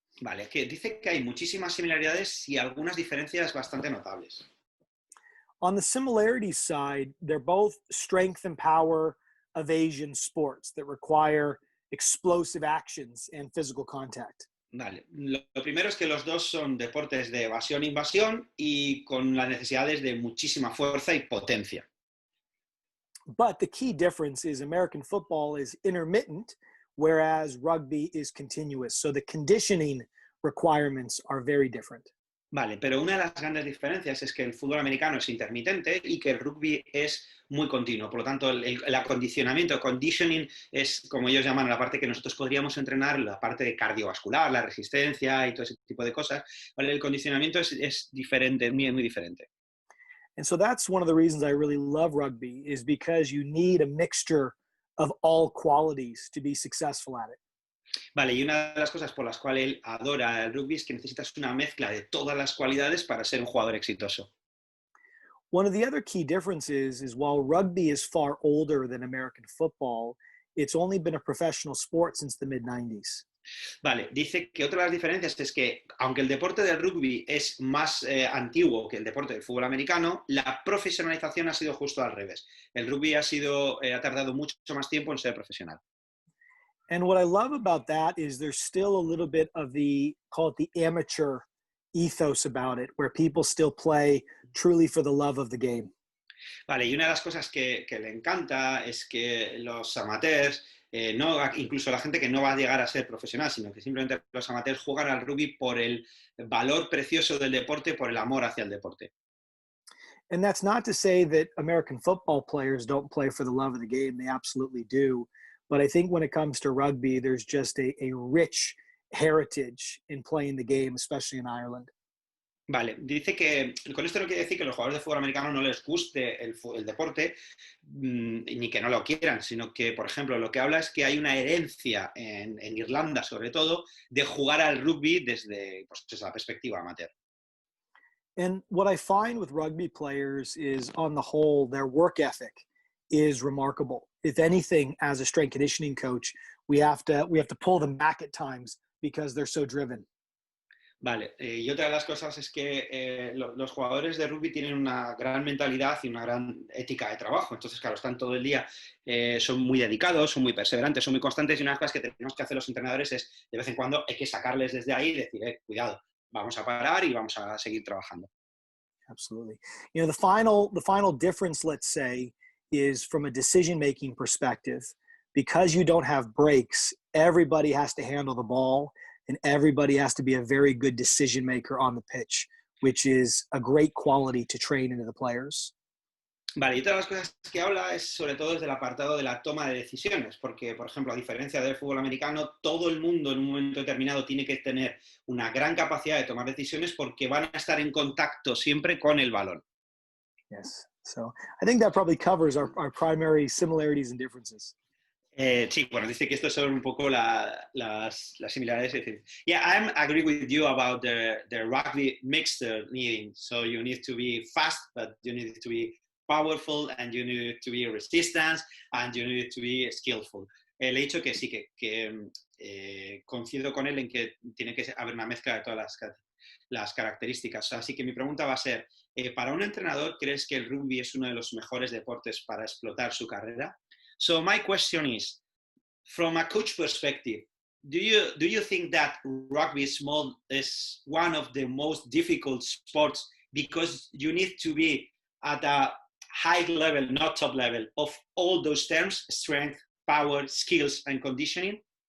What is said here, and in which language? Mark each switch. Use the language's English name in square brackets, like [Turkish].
[Spanish] Vale, que dice que hay muchísimas similaridades y algunas diferencias bastante notables. [English] On the similarities side, they're both strength and power evasion sports that require explosive actions and physical contact. [Spanish] Vale, lo primero es que los dos son deportes de evasión-invasión y con las necesidades de muchísima fuerza y potencia. [English] But the key difference is American football is intermittent, whereas rugby is continuous. So the conditioning requirements are very different. [Spanish] Vale, pero una de las grandes diferencias es que el fútbol americano es intermitente y que el rugby es muy continuo. Por lo tanto, el acondicionamiento, conditioning, es como ellos llaman la parte que nosotros podríamos entrenar, la parte de cardiovascular, la resistencia y todo ese tipo de cosas. Vale, el condicionamiento es diferente, muy, muy diferente. [English] And so that's one of the reasons I really love rugby is because you need a mixture of all qualities to be successful at it. [Spanish] Vale, y una de las cosas por las cuales él adora el rugby es que necesitas una mezcla de todas las cualidades para ser un jugador exitoso. [English] One of the other key differences is while rugby is far older than American football, it's only been a professional sport since the mid 90s. [Spanish] Vale, dice que otra de las diferencias es que, aunque el deporte del rugby es más antiguo que el deporte del fútbol americano, la profesionalización ha sido justo al revés. El rugby ha tardado mucho más tiempo en ser profesional. [English] And what I love about that is there's still a little bit of the, call it the amateur ethos about it, where people still play truly for the love of the game. [Spanish] Vale, y una de las cosas que le encanta es que los amateurs, no, incluso la gente que no va a llegar a ser profesional, sino que simplemente los amateurs juegan al rugby por el valor precioso del deporte, por el amor hacia el deporte. [English] And that's not to say that American football players don't play for the love of the game. They absolutely do. But I think when it comes to rugby, there's just a rich heritage in playing the game, especially in Ireland. [Spanish] Vale, dice que con esto no quiere decir que los jugadores de fútbol americano no les guste el deporte, ni que no lo quieran, sino que, por ejemplo, lo que habla es que hay una herencia en Irlanda, sobre todo, de jugar al rugby desde, pues, desde la perspectiva amateur. [English] And what I find with rugby players is, on the whole, their work ethic is remarkable. If anything, as a strength conditioning coach, we have to pull them back at times because they're so driven. [Spanish] Vale, y otra de las cosas es que los jugadores de rugby tienen una gran mentalidad y una gran ética de trabajo. Entonces, claro, están todo el día, son muy dedicados, son muy perseverantes, son muy constantes y una de las cosas que tenemos que hacer los entrenadores es, de vez en cuando, hay que sacarles desde ahí y decir, cuidado, vamos a parar y vamos a seguir trabajando. [English] Absolutely. You know, the final difference, let's say, is from a decision-making perspective. Because you don't have breaks, everybody has to handle the ball and everybody has to be a very good decision maker on the pitch, which is a great quality to train into the players. [Spanish] Vale, y otra de las cosas que habla es sobre todo desde el apartado de la toma de decisiones, porque, por ejemplo, a diferencia del fútbol americano, todo el mundo en un momento determinado tiene que tener una gran capacidad de tomar decisiones porque van a estar en contacto siempre con el balón. [English] Yes. So I think that probably covers our primary similarities and differences. [Spanish] Sí, bueno, dice que estos son un poco las similares. [English] Yeah, I agree with you about the rugby mixed needing. So you need to be fast, but you need to be powerful, and you need to be resistant, and you need to be skillful. [Spanish] Le he dicho que sí, que coincido con él en que tiene que haber una mezcla de todas las características. Así que mi pregunta va a ser, para un entrenador, ¿crees que el rugby es uno de los mejores deportes para explotar su carrera? [English] So my question is, from a coach perspective, do you think that rugby is one of the most difficult sports because you need to be at a high level, not top level, of all those terms, strength, power, skills, and conditioning?